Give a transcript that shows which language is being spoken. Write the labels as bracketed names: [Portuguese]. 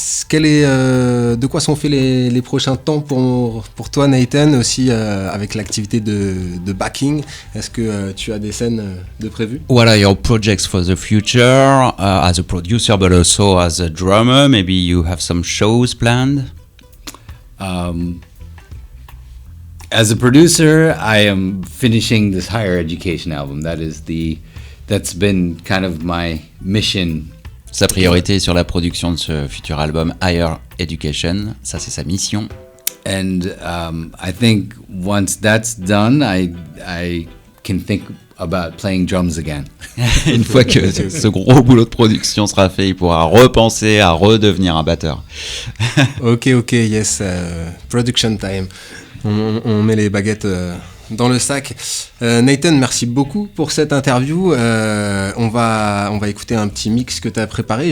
[French] De quoi sont faits les prochains temps pour toi, Nathan, aussi avec l'activité de backing? Est-ce que tu as des scènes de prévues? [English] What are your projects for the future as a producer but also as a drummer? Maybe you have some shows planned? As a producer, I am finishing this higher education album. That's been kind of my mission. [French] Sa priorité est sur la production de ce futur album Higher Education. Ça, c'est sa mission. [English] And I think once that's done, I can think about playing drums again. [French] Une fois que ce gros boulot de production sera fait, il pourra repenser à redevenir un batteur. [English] Ok, yes. Production time. [French] On met les baguettes dans le sac. Nathan, merci beaucoup pour cette interview. On va écouter un petit mix que tu as préparé.